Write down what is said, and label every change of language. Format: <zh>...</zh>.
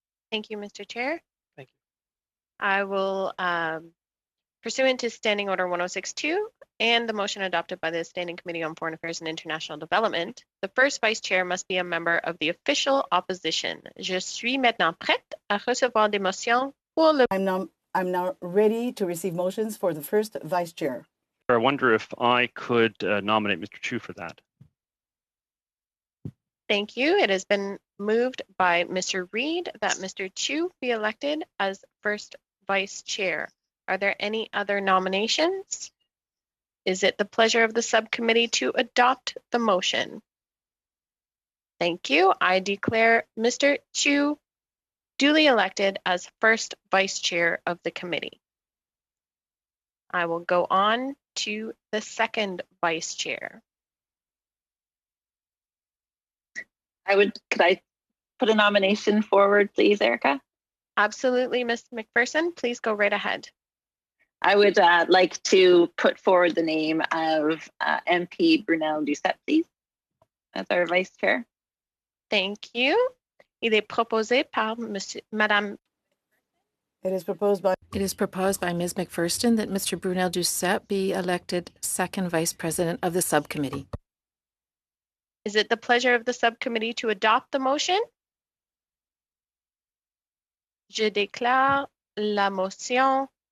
<en>Thank you, Mr. Chair. Thank you. I will, pursuant to Standing Order 106.2 and the motion adopted by the Standing Committee on Foreign Affairs and International Development, the first vice chair must be a member of the official opposition.</en> <fr>Je suis maintenant prête à recevoir des motions pour le...</fr> <en>I'm now ready to receive motions for the first vice chair. I wonder if I could nominate Mr. Chu for that. Thank you. It has been moved by Mr. Reid that Mr. Chu be elected as first vice chair. Are there any other nominations? Is it the pleasure of the subcommittee to adopt the motion? Thank you. I declare Mr. Chu duly elected as first vice chair of the committee. I will go on to the second vice chair. Could I put a nomination forward, please, Erica? Absolutely, Ms. McPherson. Please go right ahead. I would like to put forward the name of MP Brunel Doucette, please, as our vice chair. Thank you.</en> <fr>Il est proposé par Madame.</fr> <en>It is proposed by Ms. McPherson that Mr. Brunel Doucette be elected second vice president of the subcommittee. Is it the pleasure of the subcommittee to adopt the motion?</en> <fr>Je déclare la motion.</fr>